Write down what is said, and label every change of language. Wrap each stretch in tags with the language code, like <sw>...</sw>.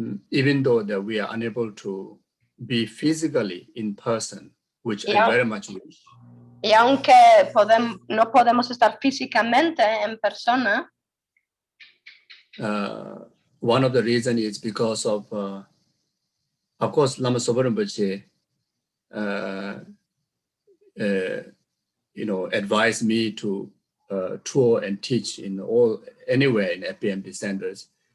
<en>Even though that we are unable to be physically in person, which I very much wish.</en> <es>Y aunque no podemos estar físicamente en persona,</es> <en>one of the reasons is because of course, Lama Zopa Rinpoche, advised me to tour and teach anywhere in FPMT centers.</en>